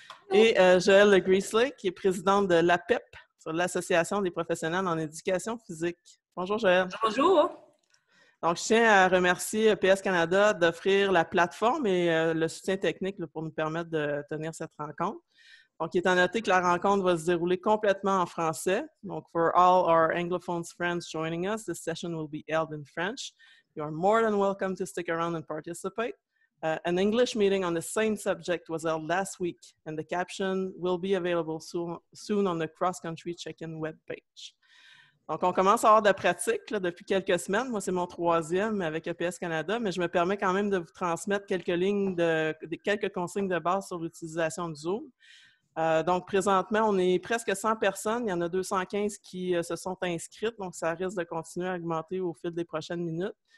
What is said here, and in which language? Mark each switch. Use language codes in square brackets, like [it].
[fr] Et Joëlle Greasley, qui est présidente de l'APEP, sur l'Association des professionnels en éducation physique. Bonjour Joëlle. Bonjour. Donc, je tiens à remercier EPS Canada d'offrir la plateforme et le soutien technique pour nous permettre de tenir cette rencontre. Donc, il est à noter que la rencontre va se dérouler complètement en français. [en] Donc, for all our Anglophones friends joining us, this session will be held in French. You are more than welcome to stick around and participate. An English meeting on the same subject was held last week, and the caption will be available soon on the cross-country check-in webpage. [fr] Donc, on commence à avoir de la pratique là, depuis quelques semaines. Moi, c'est mon 3e avec EPS Canada, mais je me permets quand même de vous transmettre quelques consignes de base sur l'utilisation de Zoom. Donc, présentement, on est presque 100 personnes. Il y en a 215 qui se sont inscrites, donc ça risque de continuer à augmenter au fil des prochaines minutes.